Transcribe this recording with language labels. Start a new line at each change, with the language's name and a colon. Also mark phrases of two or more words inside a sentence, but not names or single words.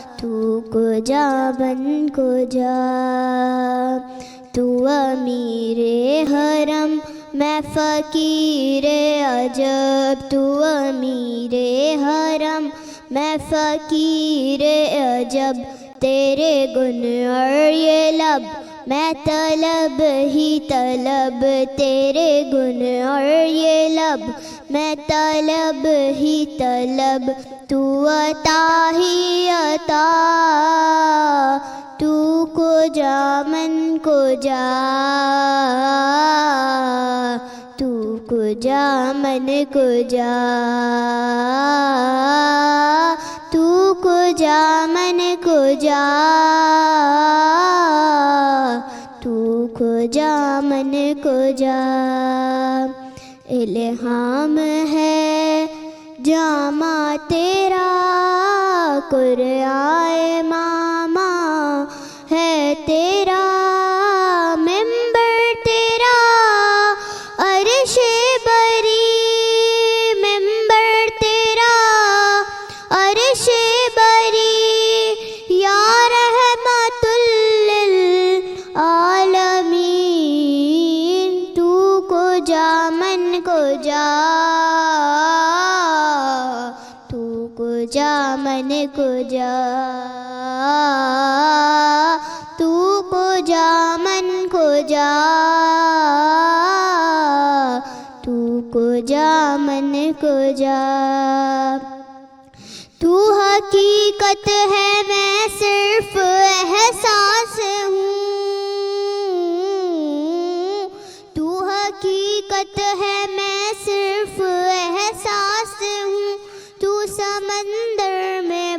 Persian: تو کجا من کجا،
Urdu: تو امیر حرم میں فقیر عجب، تو امیر حرم میں فقیر عجب، تیرے گن اور یہ لب میں طلب ہی طلب، تیرے گن اور یہ لب میں طلب ہی طلب، تو عطا ہی عطا،
Persian: تو کجا من کجا، تو کجا من کجا، تو کجا من کجا، تو کجا من کجا،
Urdu: الہام ہے جامع تیرا، قرآن ماما ہے تیرا، ممبر تیرا عرش بری، ممبر تیرا عرش بری،
Arabic: یا رحمت للعالمین،
Persian: تو کجا من کجا، تو کجا من کجا، تو کجا من کجا، تو کجا من کجا،
Urdu: تو حقیقت ہے میں صرف احساس ہوں، تو حقیقت ہے میں صرف احساس ہوں، تو سمندر میں